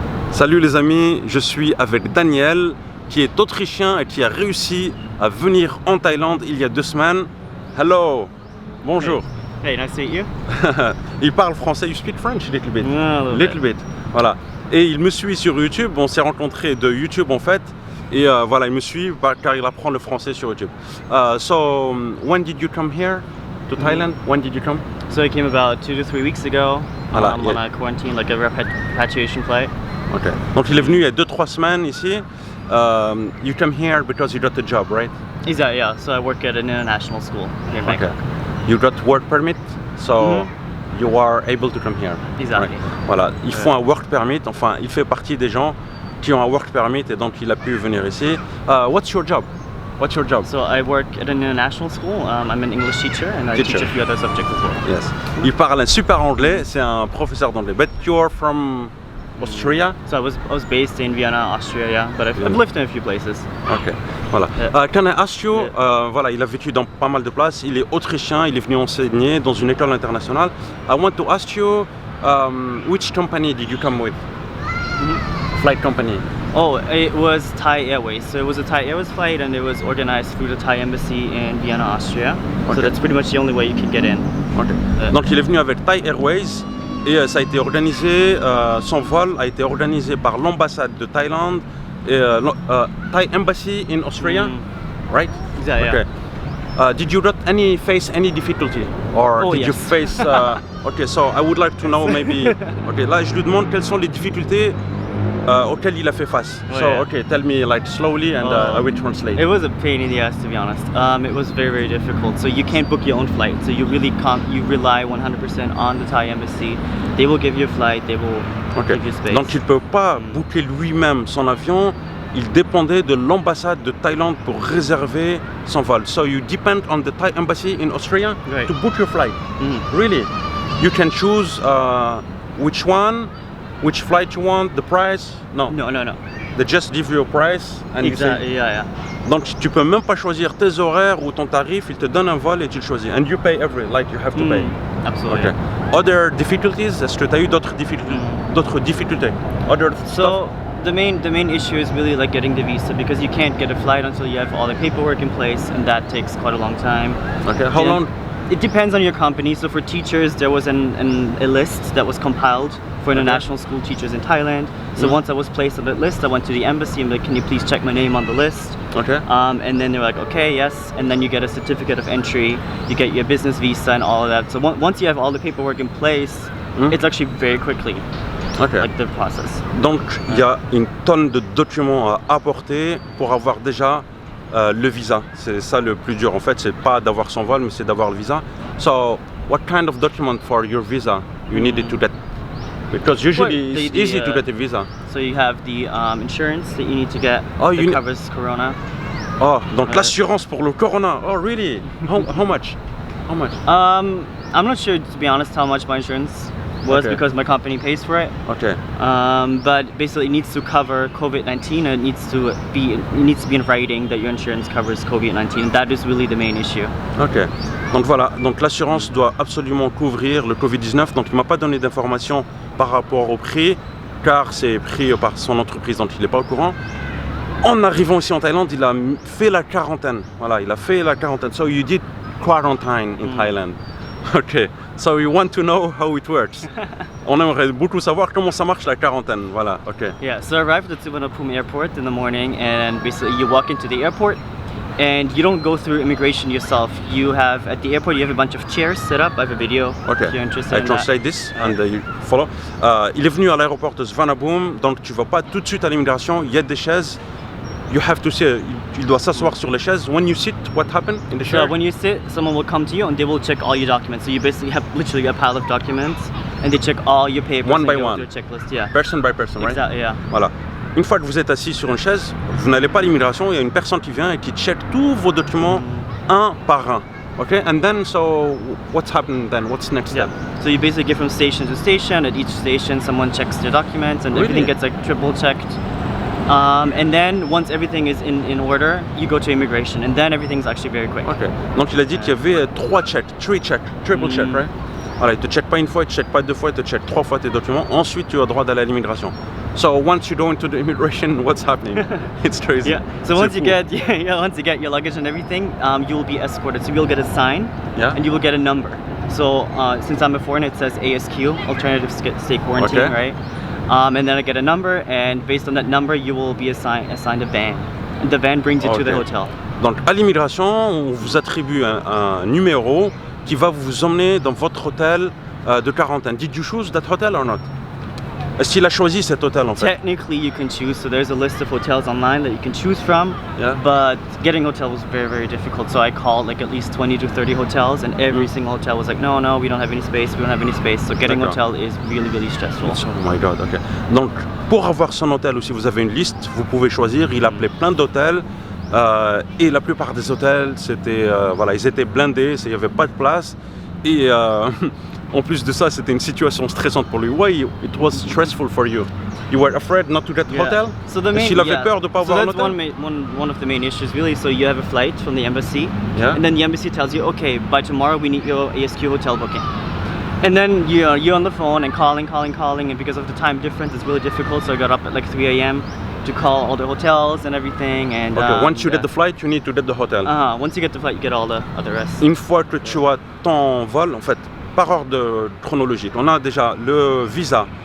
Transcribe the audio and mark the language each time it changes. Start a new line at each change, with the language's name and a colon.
French: Salut les amis, je suis avec Daniel qui est autrichien et qui a réussi à venir en Thaïlande il y a 2 semaines.
English: Hello, bonjour. Hey, nice to meet you.
French: Il parle français,
English: you speak French a little bit. A little bit.
French: Voilà. Et il me suit sur YouTube, on s'est rencontrés de YouTube en fait. Et voilà, il me suit car il apprend le français sur YouTube.
English: So, when did you come here to Thailand? When did you come? So I came about 2 to 3 weeks ago
French: Voilà,
English: on a quarantine, like a repatriation flight. Okay.
French: Donc il est venu il y a 2-3 semaines ici.
English: You come here because you got a job, right? Exactly, yeah. So I work at an international school here in Bangkok. You got work permit, so you are able to come here. Exactly. Right.
French: Voilà, il faut un work permit, enfin il fait partie des gens qui ont un work permit et donc il a pu venir ici.
English: What's your job? What's your job? So I work at an international school. I'm an English teacher and I teach a few other subjects as well. Yes. Il parle un super anglais, c'est un professeur d'anglais. But you're from Austria? So I was based in Vienna, Austria, yeah, but I've lived in a few places.
French: Ok, voilà.
English: Can I ask you,
French: voilà, il a vécu dans pas mal de places, il est autrichien, il est venu enseigner dans une école internationale.
English: I want to ask you, which company did you come with? Flight company? Oh, it was Thai Airways. So it was a Thai Airways flight and it was organized through the Thai embassy in Vienna, Austria. Okay. So that's pretty much the only way you can get in. Okay.
French: Donc il est venu avec Thai Airways et ça a été organisé, son vol a été organisé par l'ambassade de Thaïlande et
English: Thai embassy in Austria, right? Exactly. Okay. Yeah. Did you not face any difficulty or did you face? Okay, so I would like to know maybe.
French: Okay, là je lui demande quelles sont les difficultés auxquelles il a fait face.
English: Okay, tell me like slowly and I will translate. It was a pain in the ass, to be honest. It was very, very difficult. So you can't book your own flight. So you really can't. You rely 100% on the Thai embassy. They will give you a flight. They will give you space.
French: Donc il peut pas booker lui-même son avion. Il dépendait de l'ambassade de Thaïlande pour réserver son vol.
English: So you depend on the Thai embassy in Austria to book your flight. Really? You can choose which one, which flight you want, the price? No. No. They just give you a price and exactly. You say, yeah.
French: Donc tu peux même pas choisir tes horaires ou ton tarif. Il te donne un vol et tu le choisis.
English: And you pay like you have to pay. Absolutely. Okay. Other difficulties?
French: Est-ce que tu as eu d'autres difficultés?
English: Other stuff? The main issue is really like getting the visa because you can't get a flight until you have all the paperwork in place and that takes quite a long time. Okay, how long? It depends on your company. So for teachers, there was a list that was compiled for international school teachers in Thailand. So once I was placed on that list, I went to the embassy and like, can you please check my name on the list? Okay. And then they were like, okay, yes. And then you get a certificate of entry, you get your business visa and all of that. So once you have all the paperwork in place, it's actually very quickly. Okay. Like the process.
French: Donc il y a une tonne de documents à apporter pour avoir déjà le visa. C'est ça le plus dur en fait, c'est pas d'avoir son vol mais c'est d'avoir le visa.
English: So what kind of document for your visa you needed to get? Because usually it's easy to get a visa. So you have the insurance that you need to get that covers corona.
French: Oh, donc l'assurance pour le corona.
English: Oh really? How much? How much? I'm not sure, to be honest, how much my insurance was because my company pays for it. Okay. But basically it needs to cover COVID-19 and it needs to be in writing that your insurance covers COVID-19 and that is really the main issue. Ok.
French: Donc voilà, donc l'assurance doit absolument couvrir le Covid-19. Donc il m'a pas donné d'informations par rapport au prix car c'est pris par son entreprise donc il n'est pas au courant. En arrivant ici en Thaïlande, il a fait la quarantaine. Voilà, il a fait la quarantaine.
English: So you did quarantine in Thailand. Ok, so we want to know how it works.
French: On aimerait beaucoup savoir comment ça marche la quarantaine, voilà, ok.
English: Yeah, so I arrived at Suvarnabhumi airport in the morning and basically you walk into the airport and you don't go through immigration yourself. You have, at the airport you have a bunch of chairs set up. I have a video if you're interested in that. I translate this and you follow.
French: Il est venu à l'aéroport de Suvarnabhumi, donc tu vas pas tout de suite à l'immigration, il y a des chaises.
English: You have to sit,
French: il doit s'asseoir sur les chaises.
English: When you sit, what happened in the chair? So when you sit, someone will come to you and they will check all your documents. So you basically have literally a pile of documents and they check all your papers. One by one. Do a checklist, yeah. Person by person, right? Exactly, yeah.
French: Voilà. Une fois que vous êtes assis sur une chaise, vous n'allez pas à l'immigration, il y a une personne qui vient et qui check tous vos documents un par un.
English: Okay, and then so what's happened then? What's next step? So you basically get from station to station. At each station, someone checks their documents and everything gets like triple checked. And then once everything is in order, you go to immigration, and then everything's actually very quick. Okay.
French: Donc il a dit qu'il y avait 3 checks, 3 checks,
English: triple check, right?
French: Voilà, il te check pas une fois, il te check pas 2 fois, il te check 3 fois tes documents. Ensuite, tu as droit d'aller à l'immigration.
English: So once you go into the immigration, what's happening? It's crazy. Yeah. So
French: C'est
English: once you
French: fou.
English: get once you get your luggage and everything, you will be escorted. So you'll get a sign, Yeah. and you will get a number. So since I'm a foreigner, it says ASQ, Alternative State Quarantine, Okay. right? And then I get a number, and based on that number, you will be assigned a van. And the van brings you to the Okay. hotel.
French: Donc à l'immigration, on vous attribue un numéro qui va vous emmener dans votre hôtel de quarantaine.
English: Did you choose that hotel or not?
French: Est-ce qu'il a choisi cet hôtel en fait?
English: Technically, you can choose. So there's a list of hotels online that you can choose from. Yeah. But getting a hotel was very, very difficult. So I called like at least 20 to 30 hotels, and every single hotel was like, no, we don't have any space. We don't have any space. So getting a
French: D'accord.
English: hotel is really, really stressful. Oh my god, ok.
French: Donc pour avoir son hôtel aussi, vous avez une liste, vous pouvez choisir. Il appelait plein d'hôtels et la plupart des hôtels, c'était voilà, ils étaient blindés, il n'y avait pas de place et en plus de ça, c'était une situation stressante pour lui.
English: Why it was stressful for you? You were afraid not to get Yeah. hotel? So the main,
French: Est-ce qu'il avait peur de ne pas
English: so
French: avoir un
English: that's
French: hôtel?
English: one of the main issues really. So you have a flight from the embassy, Yeah. and then the embassy tells you, okay, by tomorrow we need your ASQ hotel booking. And then you're on the phone and calling, and because of the time difference, it's really difficult. So I got up at like 3 a.m. to call all the hotels and everything. And Okay, once you yeah. get the flight, you need to get the hotel. Once you get the flight, you get all the rest.
French: Une fois que tu as ton vol, en fait, par ordre chronologique, on a déjà le visa.